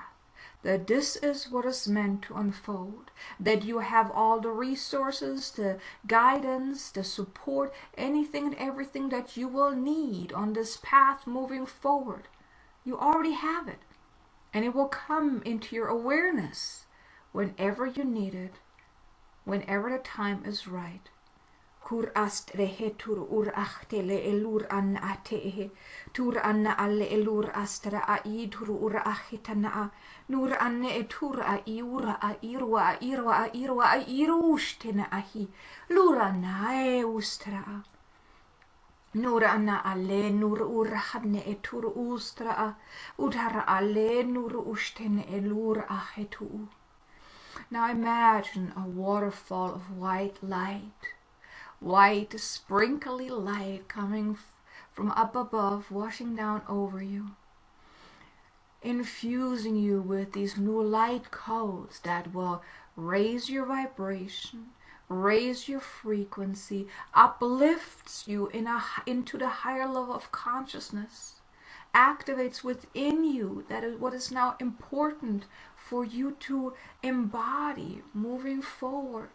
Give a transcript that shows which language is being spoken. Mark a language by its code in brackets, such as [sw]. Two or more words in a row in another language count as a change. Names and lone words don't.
[en] That this is what is meant to unfold, that you have all the resources, the guidance, the support, anything and everything that you will need on this path moving forward. You already have it, and it will come into your awareness whenever you need it, whenever the time is right. Kur ast rehetur ur achtele elur an atehe, tur anna alle elur astra a idur ur achitana, nur anne etur a iura a irwa a irwa a irwa a irustena ahi, lura nae ustra. Nur anna alle nur ur hadne etur ustra, udara alle nur ustene elur ahetu. Now imagine a waterfall of white light. White, sprinkly light coming from up above, washing down over you, infusing you with these new light codes that will raise your vibration, raise your frequency, uplifts you into the higher level of consciousness, activates within you that is what is now important for you to embody moving forward.